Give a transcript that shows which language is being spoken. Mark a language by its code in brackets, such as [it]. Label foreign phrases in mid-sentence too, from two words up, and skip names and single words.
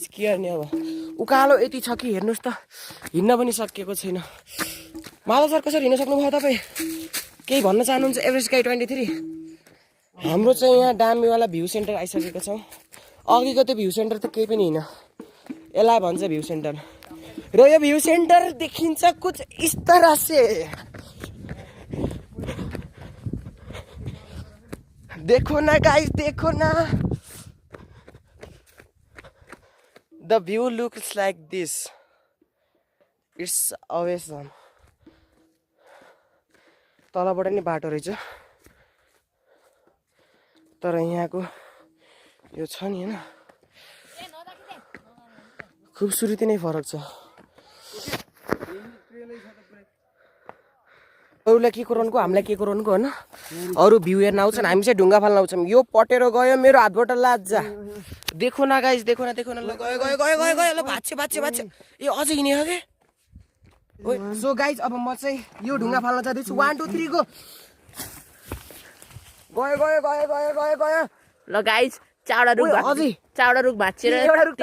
[ne] के गर्ने अब उकालो यति छ कि हेर्नुहोस् त हिँड्न पनि सकिएको छैन। माधव सर कसरी हिँड्न सक्नुभयो तपाईँ? केही भन्न चाहनुहुन्छ? एभरेस्ट स्काई 23 हाम्रो चाहिँ यहाँ डामीवाला [en] view center [ne] आइसकेको छौँ। अघिको त्यो [en] view center [ne] त केही पनि होइन, यसलाई भन्छ [en] view center. [ne] र यो [en] view center [ne] देखिन्छ [hi] कुछ इस तरह से। देखो ना गाइस देखो ना। [en] The view looks like this. It's awesome. [ne] तलबाट नि बाटो रहेछ तर यहाँको यो छ नि हैन खूबसूरती नै फरक छ। अरूलाई के कुराउनुको हामीलाई के कुराउनुको होइन अरू भ्यू हेर्न आउँछन् हामी चाहिँ ढुङ्गा फाल्न आउँछौँ यो पटेर गयो मेरो हातबाट लाजा [hi] देखो न गाइस देखो न [ne] ल गयो गयो गयो गयो गयो ल भाँच्यो ए अझै हिँड्यो हो के [en] so guys [ne] अब म चाहिँ यो ढुङ्गा फाल्न जाँदैछु 1 2 3 गो गयो गयो गयो गयो गयो गयो ल गाइस चावडा रुख भाँचेर एउटा रुख त